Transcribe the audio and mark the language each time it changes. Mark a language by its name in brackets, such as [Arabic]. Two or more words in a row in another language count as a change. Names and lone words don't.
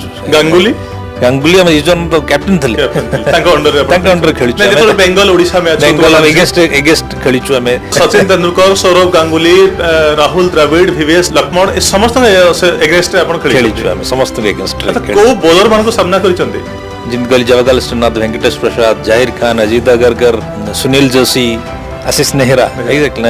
[Odia] ଗାଙ୍ଗୁଲି ଆମେ ଇଷ୍ଟ ଜୋନ୍ କ୍ୟାପ୍ଟେନ୍ ଥିଲେ, ତାଙ୍କ ଅଣ୍ଡରରେ ଖେଳିଛୁ। ବେଙ୍ଗଲ ଓଡ଼ିଶା ମ୍ୟାଚ୍ ଏଗେନ୍ଷ୍ଟ ଖେଳିଛୁ ଆମେ। ସଚିନ ତେନ୍ଦୁଲକର, ସୌରଭ ଗାଙ୍ଗୁଲି, ରାହୁଲ ଦ୍ରାବିଡ଼, ଭିଭିଏସ୍ ଲକ୍ଷ୍ମଣ ଏ ସମସ୍ତଙ୍କ ଏଗେନ୍ଷ୍ଟରେ ଆପଣ ଖେଳିଛୁ? ଆମେ ସମସ୍ତଙ୍କ ଏଗେନ୍ଷ୍ଟରେ। କୋଉ ବୋଲର ମାନଙ୍କୁ ସାମ୍ନା କରିଛନ୍ତି? [Hindi] जिनका जबगल श्रीनाथ, वेंकटेश प्रसाद, जाहिर खान, अजीत अगरकर, सुनील जोशी, आशीष नेहरा।